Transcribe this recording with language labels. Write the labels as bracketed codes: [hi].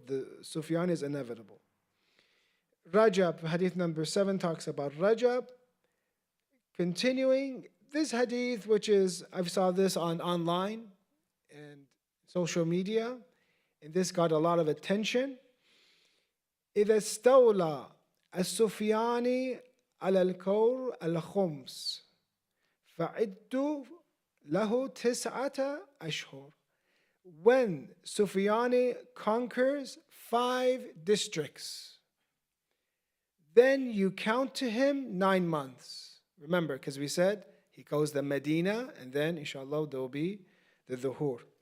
[en] The Sufyan is inevitable. Rajab, hadith number 7 talks about Rajab. Continuing, this hadith, which is, I saw this online and social media, and this got a lot of attention. [ar] إذا استولى السفياني على الكور الخمس فعدوا له 9 أشهر. [en] When Sufyani conquers 5 districts, then you count to him 9 months. Remember, because we said he goes to Medina, and then inshallah there will be the Dhuhr.